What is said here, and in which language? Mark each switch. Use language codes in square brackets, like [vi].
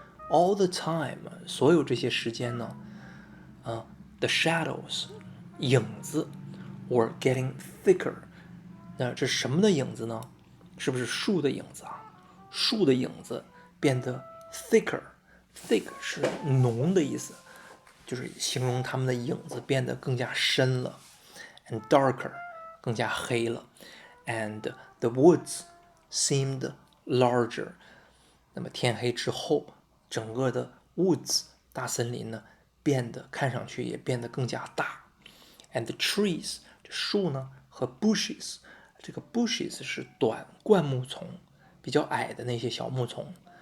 [en] All the time， [zh] 所有这些时间呢， [en] the shadows， [zh] 影子 [en] were getting thicker。 [zh] 那这是什么的影子呢？是不是树的影子啊？树的影子变得 thicker，thick 是浓的意思，就是形容它们的影子变得更加深了。 [en] And darker， [zh] 更加黑了。 [en] And the woods seemed larger。 [zh] 那么天黑之后，整个的 woods 大森林呢，看上去也变得更加大。 [en] And the trees [zh] 这树呢和 bushes， 这个 bushes 是短灌木丛，比较矮的那些小木丛。